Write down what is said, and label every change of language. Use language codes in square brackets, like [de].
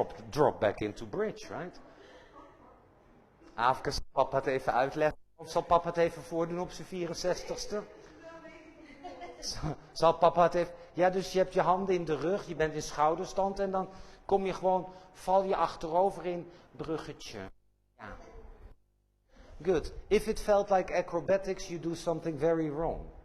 [en] Drop back into bridge, right? [nl] Afke, zal papa het even uitleggen? Of zal papa het even voordoen op zijn 64ste? Zal papa het even... Ja, dus je hebt je handen in de rug, je bent in schouderstand en dan kom je gewoon, val je achterover in bruggetje. Ja. [en] Good. If it felt like acrobatics, you do something very wrong.